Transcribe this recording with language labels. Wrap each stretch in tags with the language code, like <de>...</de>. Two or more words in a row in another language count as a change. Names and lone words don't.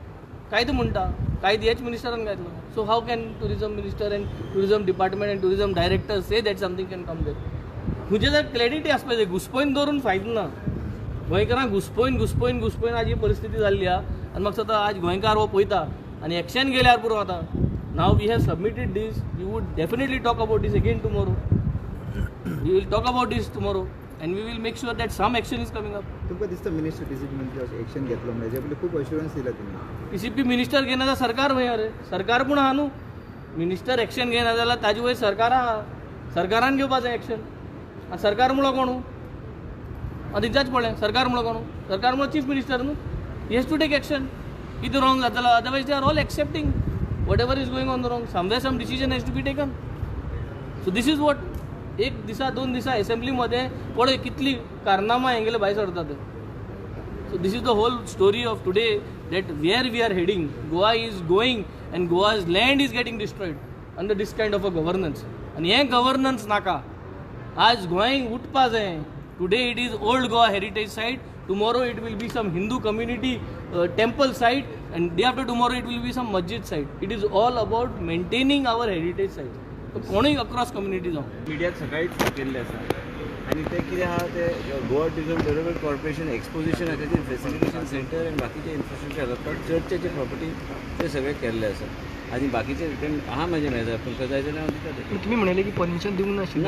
<kok>कायदो म्हणटा कायदो हेच मिनिस्टरान घातलो.</kok> <en>So how can tourism minister and tourism department and tourism director say that something can come there.</en> <kok>तुजे जर क्लॅरिटी आसपा जाय. घुसपयन दवरून फायदो ना. गोंयकारांक घुसपयन आज ही परिस्थिती जाल्ली आहा आनी म्हाका दिसता आज गोंयकार हो पळयता आनी एक्शन गेल्यार पुरो आतां.</kok> <en>Now we have submitted this we would definitely talk about this again tomorrow. We will talk about this tomorrow and we will make sure that some action is coming up.</en> <kok>तुमकां दिसता मिनिस्टर TCP मिनिस्टर एक्शन घेतलो म्हणजे हेजे पयलीं खूब अश्युरन्स दिला तुमी. TCP मिनिस्टर घेना जाल्यार सरकार खंय रे. सरकार पूण आहा न्हू. मिनिस्टर एक्शन घेना जाल्यार ताजे वयर सरकार आहा. सरकारान घेवपा जाय एक्शन. आनी सरकार म्हणलो कोण आनी रिचार्ज पळय सरकार म्हणलो कोण. सरकार म्हणलो चीफ मिनिस्टर न्हू.</kok> <en>He has to take action.</en> <kok>कितें रॉंग जातलो</kok> <en>otherwise they are all accepting what ever is going on the wrong. Somewhere some decision has to be taken. So this is what</en> <kok>एक दिसा 2 दिसा असेंब्लीमध्ये पळय कितली कारनामा हेंगेले भायर सरतात.</kok> <en>So this is the whole story of today, that where we are heading. Goa is going and Goa's land is getting destroyed under this kind of a governance.</en> <kok>And हे governance नाका. आज गोंयांक उठपा जाय.</kok> <en>Today it is old Goa heritage site. Tomorrow it will be some Hindu community temple site, and day after tomorrow it will be some masjid site. It is all about maintaining our heritage site.</en> <kok>So कोणीय</kok> <en>across communities</en> <kok>जाऊ. मिडियाक सकाळीच केल्लें आसा आनी ते कितें आहा ते गोवा टुरिझम डेव्हलपमेंट कॉर्पोरेशन एक्सपोजिशन आहा तेजेर</kok> <en>facilitation centre</en> <kok>आनी बाकीचे इन्फ्रास्ट्रक्चर आसा चर्चेचे प्रॉपर्टी ते सगळे केल्ले आसा आनी बाकीचे आहा म्हाजे मेळटा तुमकां जाय जाल्यार हांव दिता ते. तुम्ही म्हणाले की परमिशन दिवंक नाशिल्लें.</kok>